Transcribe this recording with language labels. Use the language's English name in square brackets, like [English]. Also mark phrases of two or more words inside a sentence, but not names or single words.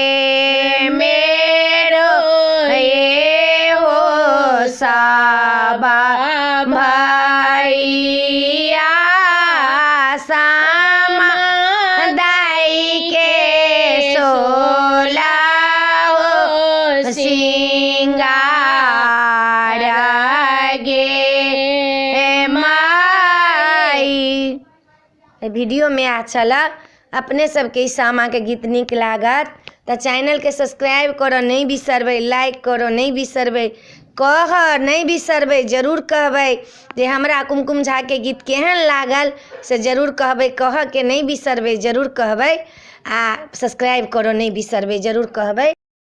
[Maithili] मेरो हे हो साबा भैया सामा दाई के सोला सिंगार गे माई। वीडियो में अच्छा लग अपने सबके सामा के गीत नीक लागत तो चैनल के सब्सक्राइब करो नहीं बिसरबै, लाइक करो नहीं बिसरबै, नहीं बिसरबै, जरूर कहबै जे हमरा कुमकुम झा के गीत केहन लागल से जरूर कहबै, कह के नहीं बिसरबै, जरूर कहबै आ सब्सक्राइब करो नहीं बिसरबै, जरूर कहबै।